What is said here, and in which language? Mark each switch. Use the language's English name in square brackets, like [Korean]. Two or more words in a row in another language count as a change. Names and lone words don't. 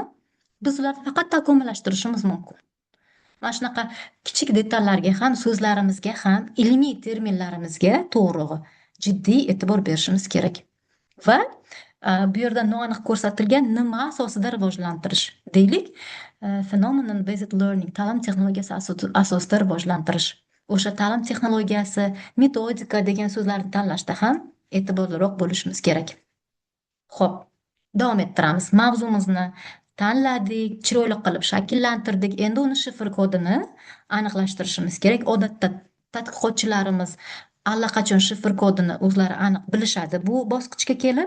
[Uzbek] Biz ularni faqat takomillashtirishimiz mumkin. Mana shunaqa kichik detallarga ham, so'zlarimizga ham, ilmiy terminlarimizga to'g'ri, jiddiy e'tibor berishimiz kerak. Va bu yerda noaniq ko'rsatilgan nima asosida rivojlantirish deylik, [English] phenomenon based learning, [Uzbek] ta'lim texnologiyasi asosida rivojlantirish. O'sha ta'lim texnologiyasi, metodika degan so'zlarni tanlashda ham e'tiborliroq bo'lishimiz kerak. Xo'p, davom ettiramiz. Mavzumizni tanladik, chiroyli qilib shakllantirdik. Endi uni shifr kodini aniqlashtirishimiz kerak. Odatda tadqiqotchilarimiz allaqachon shifr kodini o'zlari aniq bilishadi bu bosqichga kelib.